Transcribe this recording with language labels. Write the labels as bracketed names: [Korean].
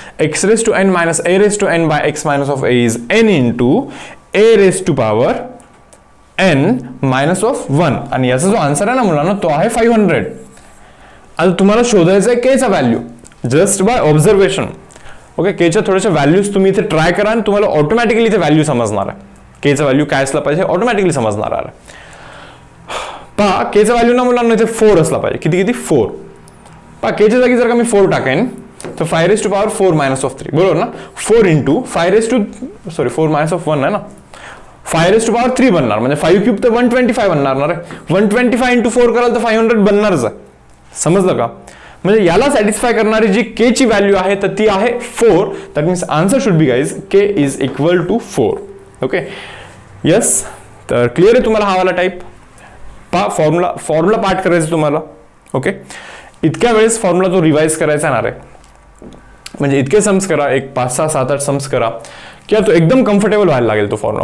[English] X raise to n minus a raise to n by x minus of a is n into a raise to power n minus of 1. [Marathi] आणि याचा जो answer आहे ना मुलांना तो आहे 500. आता तुम्हाला शोधायचं आहे केचा value [English] Just by observation. [Marathi] Okay, केच्या थोड्याशा व्हॅल्यूज तुम्ही इथे ट्राय करा आणि तुम्हाला ऑटोमॅटिकली इथे व्हॅल्यू समजणार आहे. केचा व्हॅल्यू काय असला पाहिजे ऑटोमॅटिकली समजणार आहे. पहा केचा व्हॅल्यू ना मुलांना इथे 4 असला पाहिजे. किती 4. पहा केच्या जागी जर का मी 4 टाकेन तर 5 raise to power 4 minus of 3 बरोबर ना. 4 इंटू 4 मायनस ऑफ 1 आहे ना, 5 रेस टू पॉवर 3 बनणार म्हणजे 5 क्यूब तर 125 बनणार ना रे. 125 इंटू 4 कराल तर 500 बनणारच आहे. समजलं का? म्हणजे याला सॅटिस्फाय करणारी जी के ची व्हॅल्यू आहे तर ती आहे 4. [English] That means answer should be guys k is equal to 4. [Marathi] Okay yes, तर क्लिअर आहे तुम्हाला हा वाला टाईप. पहा फॉर्म्युला पार्ट करायचं तुम्हाला. ओके, इतक्या वेळेस फॉर्म्युला तो रिवाइज करायचा ना रे. म्हणजे इतके सम्स करा, एक 5, 6, 7, 8 सम्स करा किंवा तो एकदम कम्फर्टेबल व्हायला लागेल तो फॉर्म्युला.